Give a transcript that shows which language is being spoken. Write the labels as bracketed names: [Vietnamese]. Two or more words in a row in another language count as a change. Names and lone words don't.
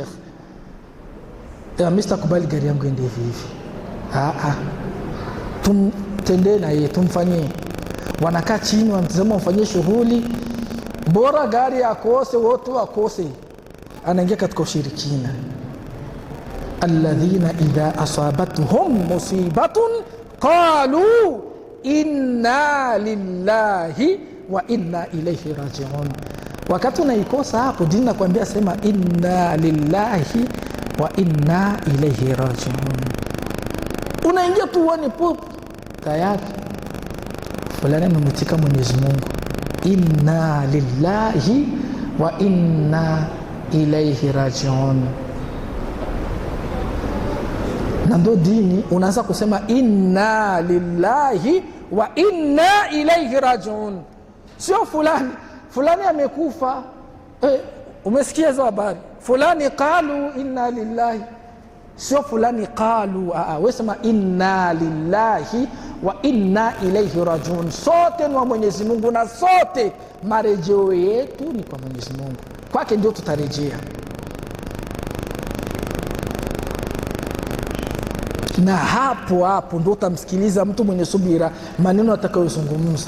[Swahili] Mimi sitakubali gari yangu ende hivi. Tumtendee na yeye, tumfanyie. Wanakaa chini wanamtazama, wamfanyie shughuli, bora gari akose, wote wakose, anaingia katika ushirikina. [Arabic] الذين إذا أصابتهم مصيبة قالوا إنا لله وإنا إليه راجعون. [Swahili] Wakati unaikosa hapo, dini nakwambia sema [Arabic] إنا لله وإنا إليه راجعون. [Swahili] Unaingia tu uone pop tayari fulani amemtika Mwenyezi Mungu, [Arabic] إنا لله وإنا إليه راجعون. [Swahili] Na ndo dini unaanza kusema [Arabic] إنا لله وإنا إليه راجعون. [Swahili] Sio fulani amekufa, umesikia hizo habari, fulani [Arabic] قالوا إنا لله, [Swahili] sio fulani qalu, wewe sema [Arabic] إنا لله وإنا إليه راجعون. [Swahili] Sote ni wa Mwenyezi Mungu na sote marejeo yetu ni kwa Mwenyezi Mungu, kwake ndio tutarejea. Na hapo ndio utamsikiliza mtu mwenye subira maneno atakayozungumza.